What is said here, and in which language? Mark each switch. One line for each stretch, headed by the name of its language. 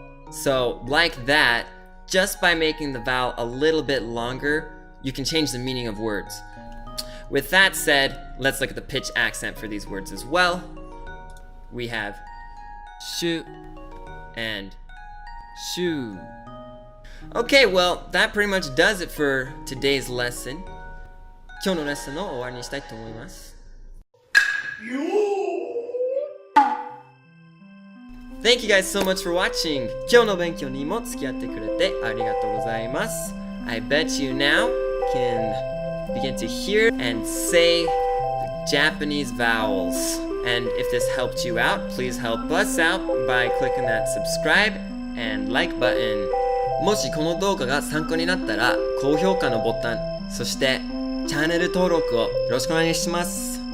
English: So like that, just by making the vowel a little bit longer, you can change the meaning of words. With that said, let's look at the pitch accent for these words as well. We have shu and shu. Okay, well, that pretty much does it for today's lesson.
Japanese: 今日のレッスンを終わりにしたいと思います。
English: Thank you guys so much for watching.
Japanese: 今日の勉強にも付き合ってくれてありがとうございます。
English: I bet you now can begin to hear and say the Japanese vowels. And if this helped you out, please help us out by clicking that subscribe and like button.
Japanese: もしこの動画が参考になったら高評価のボタン、そしてチャンネル登録をよろしくお願いします。